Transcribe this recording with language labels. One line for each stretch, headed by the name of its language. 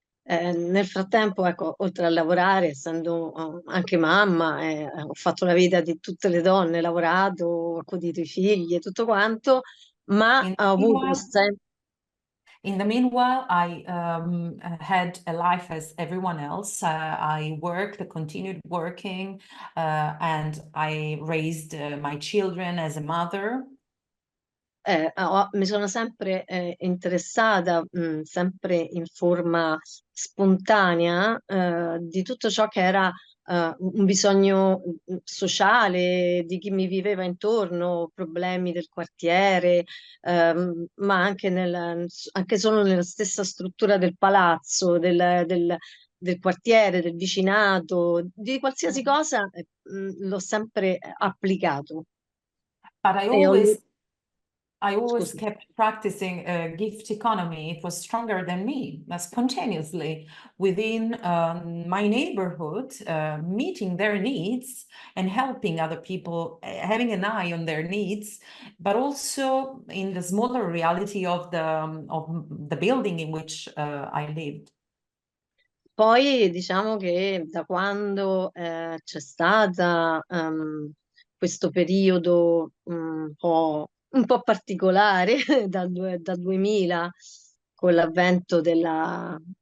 Italian: Nel frattempo, ecco, oltre a lavorare, essendo anche mamma, ho fatto la vita di tutte le donne, lavorato, ho accudito i figli e tutto quanto, ma ho avuto sempre.
English: In the meanwhile, I had a life as everyone else. I worked, continued working, and I raised my children as a mother.
Italian: mi sono sempre interessata, sempre in forma spontanea, di tutto ciò che era un bisogno sociale di chi mi viveva intorno, problemi del quartiere, ma anche, anche solo nella stessa struttura del palazzo, del quartiere, del vicinato, di qualsiasi cosa, l'ho sempre applicato.
English: But
Italian: E
English: I always
Italian: Scusi.
English: kept practicing gift economy. It was stronger than me, spontaneously within my neighborhood, meeting their needs and helping other people, having an eye on their needs, but also in the smaller reality of the building in which I lived.
Italian: Poi diciamo che da quando c'è stata questo periodo un po' particolare dal 2000 con l'avvento della